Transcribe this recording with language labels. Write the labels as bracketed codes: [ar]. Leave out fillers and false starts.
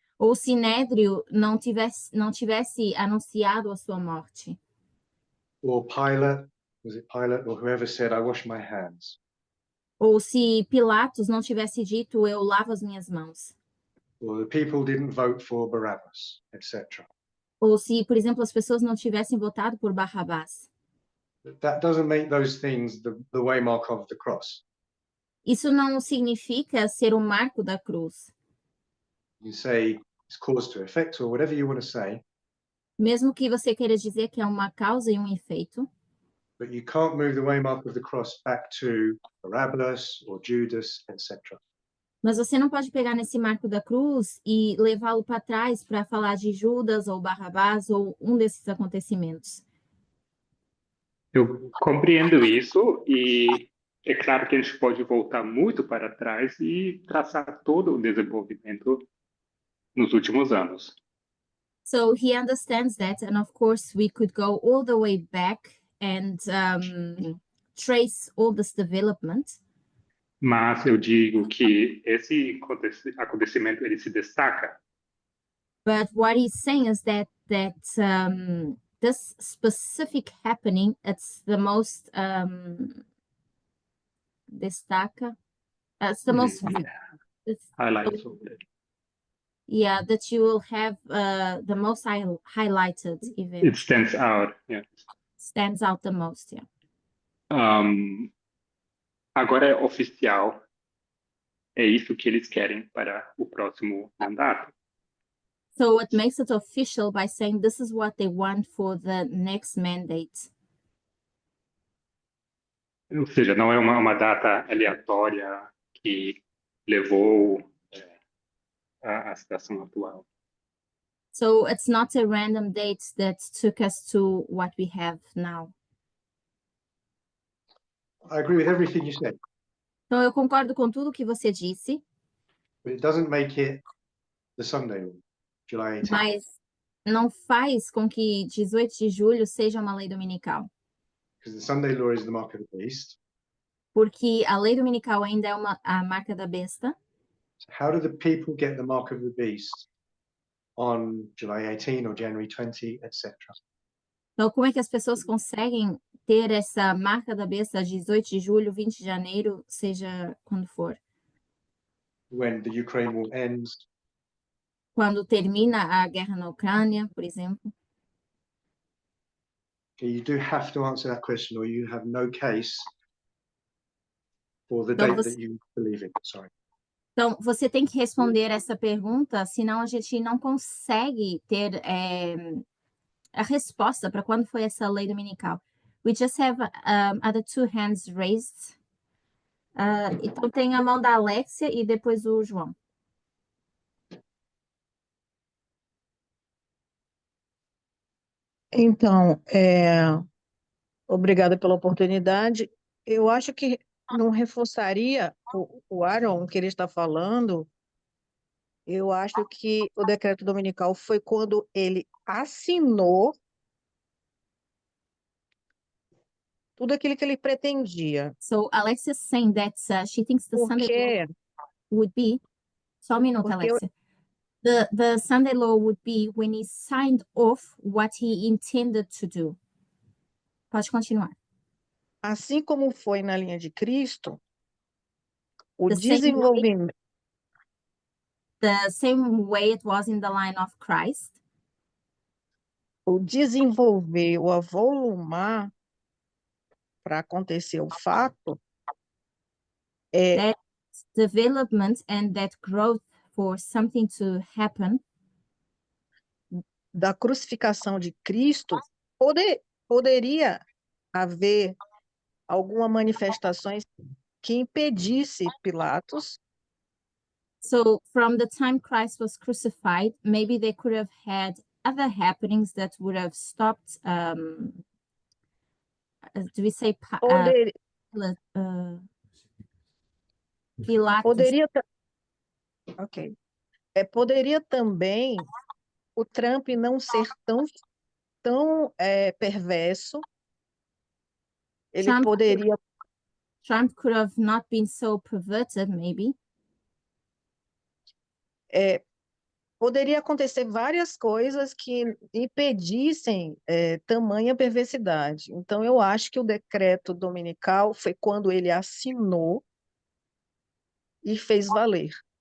[pt] Ou o Sinédrio não tivesse anunciado a sua morte. [en] Or Pilate, was it Pilate or whoever said, I wash my hands? [pt] Ou se Pilatos não tivesse dito, eu lavo as minhas mãos. [en] Or the people didn't vote for Barabbas, etc. [pt] Ou se, por exemplo, as pessoas não tivessem votado por Barrabás. [en] That doesn't make those things the waymark of the cross. [pt] Isso não significa ser o marco da cruz. [en] You say it's cause to effect or whatever you want to say, [pt] Mesmo que você queira dizer que é uma causa e um efeito, [en] but you can't move the waymark of the cross back to Barabbas or Judas, etc. [pt] mas você não pode pegar nesse marco da cruz e levá-lo para trás para falar de Judas ou Barrabás ou um desses acontecimentos. Eu compreendo isso e é claro que a gente pode voltar muito para trás e traçar todo o desenvolvimento nos últimos anos. [en] So he understands that, and of course we could go all the way back and trace all this development. [pt] Mas eu digo que esse acontecimento ele se destaca [en] But what he's saying is that this specific happening, it's the most destaca. It's the most it's, highlight sobre. yeah, that you will have the most highlighted event. It stands out. Yeah. Stands out the most, yeah. [pt] Agora é oficial. É isso que eles querem para o próximo mandato. [en] So it makes it official by saying this is what they want for the next mandate. [pt] Ou seja, não é uma data aleatória que levou à situação atual. [en] So it's not a random date that took us to what we have now. I agree with everything you said, [pt] Então eu concordo com tudo que você disse, [en] but it doesn't make it the Sunday law, July 18th. [pt] mas não faz com que 18 de julho seja uma lei dominical, [en] Because the Sunday law is the mark of the beast. [pt] porque a lei dominical ainda é a marca da besta. [en] So how do the people get the mark of the beast on July 18 or January 20, etc.? [pt] Então como é que as pessoas conseguem ter essa marca da besta 18 de julho, 20 de janeiro, seja quando for? [en] When the Ukraine will end, [pt] Quando termina a guerra na Ucrânia, por exemplo. [en] okay, you do have to answer that question or you have no case for the [pt] Então, [en] date that you believe in. Sorry. [pt] Então, você tem que responder essa pergunta, senão a gente não consegue ter a resposta para quando foi essa lei dominical. [en] We just have other two hands raised. [pt] Então, tem a mão da Alexia e depois o João. Então, obrigada pela oportunidade. Eu acho que não reforçaria o Aaron, o que ele está falando. Eu acho que o decreto dominical foi quando ele assinou tudo aquilo que ele pretendia. [en] So, Alexia is saying that she thinks the Sunday law [pt] Porque, [en] would be... [pt] Só um minuto, Porque eu- Alexia. [en] The Sunday law would be when he signed off what he intended to do. [pt] Pode continuar. assim como foi na linha de Cristo, o [en] The same way- [pt] desenvolvimento, [en] The same way it was in the line of Christ. [pt] o desenvolver, o avolumar para acontecer o fato, [en] That development and that growth for something to happen [pt] da crucificação de Cristo, poderia haver alguma manifestações que impedisse Pilatos [en] so from the time Christ was crucified, maybe they could have had other happenings that would have stopped do we say [pt] poder- [en] Pilatus? [pt] poderia ok, poderia também o Trump não ser tão perverso, ele [en] Trump- [pt] poderia [en] Trump could have not been so perverted, maybe. [pt] poderia acontecer várias coisas que impedissem tamanha perversidade. Então, eu acho que o decreto dominical foi quando ele assinou e fez valer